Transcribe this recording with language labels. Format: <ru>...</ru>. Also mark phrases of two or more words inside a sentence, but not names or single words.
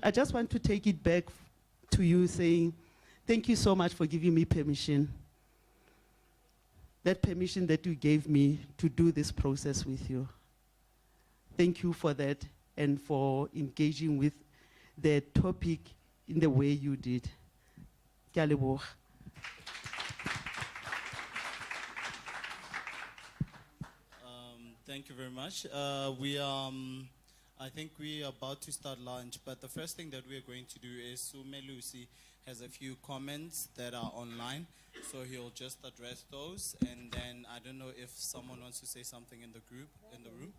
<en>I just want to take it back to you saying, thank you so much for giving me permission. That permission that you gave me to do this process with you. Thank you for that and for engaging with the topic in the way you did.</en> <nso>Ke a leboga.</nso> <en>Thank you very much. I think we are about to start lunch, but the first thing that we are going to do is Sumelusi has a few comments that are online, so he'll just address those, and then I don't know if someone wants to say something in the group, in the room.</en>